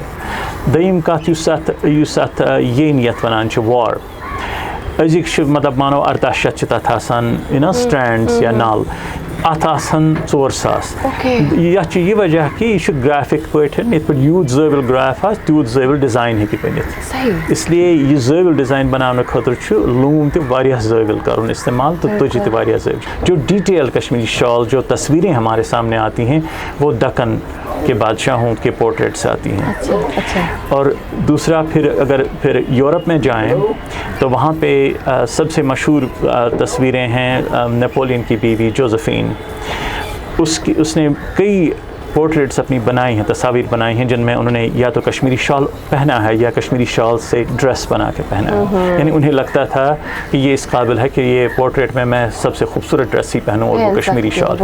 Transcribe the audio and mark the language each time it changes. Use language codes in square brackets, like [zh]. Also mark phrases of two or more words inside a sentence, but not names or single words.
[ks] دوٚیِم کَتھ یُس اَتھ یینۍ یَتھ وَنان چھِ وار، أزِکۍ چھِ مطلب مانو 1800 چھِ تَتھ آسان سٹینڈٕس یا نل، اَتھ آسان 4000۔ یَتھ چھُ یہِ وجہ کہِ یہِ چھُ گرٛیفِک پٲٹھۍ، یِتھ پٲٹھۍ یوٗت زٲوِل گرٛیف آسہِ تیوٗت زٲوِل ڈِزاین ہیٚکہِ بٔنِتھ، اِسلیے یہِ زٲوِل ڈِزاین بَناونہٕ خٲطرٕ چھُ لوٗم تہِ واریاہ زٲوِل کَرُن اِستعمال تہٕ تُجہِ تہِ واریاہ زٲوِل۔ [ur] جو ڈیٹیل کشمیری شال، جو تصویریں ہمارے سامنے آتی ہیں، وہ دکن کے بادشاہوں کے پورٹریٹس آتی ہیں۔ اور دوسرا پھر یورپ میں جائیں تو وہاں پہ سب سے مشہور تصویریں ہیں نیپولین کی بیوی جوزفین، اس نے کئی پورٹریٹس اپنی بنائی ہیں، تصاویر بنائی ہیں، جن میں انہوں نے یا تو کشمیری شال پہنا ہے یا کشمیری شال سے ڈریس بنا کے پہنا ہے، یعنی انہیں لگتا تھا کہ یہ اس قابل ہے کہ یہ پورٹریٹ میں سب سے خوبصورت ڈریس ہی پہنوں اور وہ کشمیری شال۔